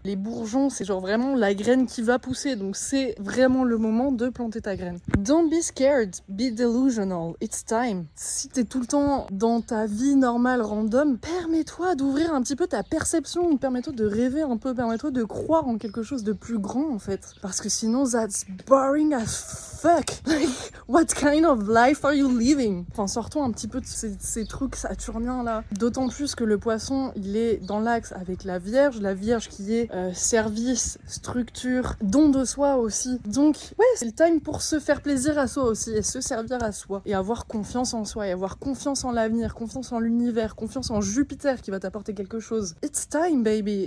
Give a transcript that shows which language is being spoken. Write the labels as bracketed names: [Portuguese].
[French] Les bourgeons, c'est genre vraiment la graine qui va pousser. Donc c'est vraiment le moment de planter ta graine. [English] Don't be scared, be delusional. It's time. [French] Si t'es tout le temps dans ta vie normale, random, permets-toi d'ouvrir un petit peu ta perception. Permets-toi de rêver un peu. Permets-toi de croire en quelque chose de plus grand en fait. Parce que sinon, [English] that's boring as fuck. Like, what kind of life are you living? [French] Enfin, sortons un petit peu de ces trucs saturniens là. D'autant plus que le poisson, il est dans l'axe avec la Vierge qui est service, structure, don de soi aussi. Donc, ouais, c'est le time pour se faire plaisir à soi aussi et se servir à soi. Et avoir confiance en soi et avoir confiance en l'avenir, confiance en l'univers, confiance en Jupiter qui va t'apporter quelque chose. [English] It's time, baby.